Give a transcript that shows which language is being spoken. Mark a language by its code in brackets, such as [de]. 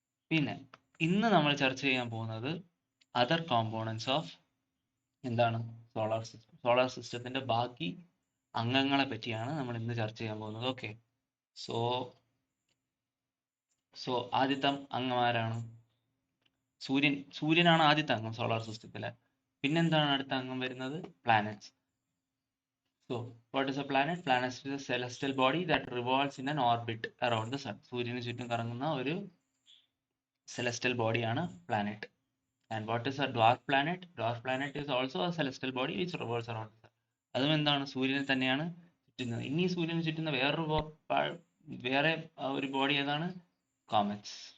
[ml] പിന്നെ ഇന്ന് നമ്മൾ ചർച്ച ചെയ്യാൻ പോകുന്നത് അതർ കോമ്പോണൻസ് ഓഫ് എന്താണ് സോളാർ സിസ്റ്റത്തിന്റെ ബാക്കി അംഗങ്ങളെ പറ്റിയാണ് നമ്മൾ ഇന്ന് ചർച്ച ചെയ്യാൻ പോകുന്നത്. ഓക്കെ, സോ ആദ്യത്തെ അംഗം ആരാണ്? സൂര്യനാണ് ആദ്യത്തെ അംഗം സോളാർ സിസ്റ്റത്തിലെ. പിന്നെന്താണ് അടുത്ത അംഗം വരുന്നത്? Planets. [en] So, what is a planet? Planet is a celestial body that revolves in an orbit around the sun. [ml] സൂര്യന് ചുറ്റും കറങ്ങുന്ന ഒരു celestial body ആണ് planet. [en] And what is a dwarf planet? Dwarf planet is also a celestial body which revolves around the sun. [ml] അതും എന്താണ്? സൂര്യനെ തന്നെയാണ് ചുറ്റുന്നത്. ഇനി സൂര്യന് ചുറ്റുന്ന വേറെ ഒരു ബോഡി ഏതാണ്? Comets.